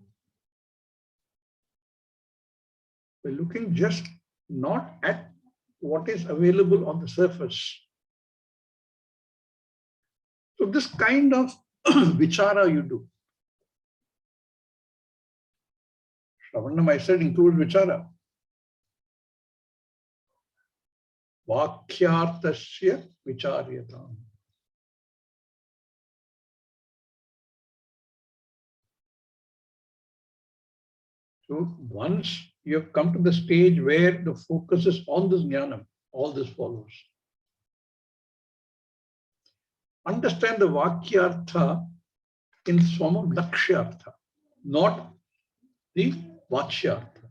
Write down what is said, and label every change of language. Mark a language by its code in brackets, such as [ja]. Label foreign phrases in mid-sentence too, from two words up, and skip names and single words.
[en] We're looking just not at what is available on the surface. So this kind of vichara you do. Shravanam, I said, includes vichara. [sa] Vakyartasya vicharyatam. [en] So once you have come to the stage where the focus is on this jnanam, all this follows. Understand the vakyartha in the form of lakshyartha, not the vachyartha.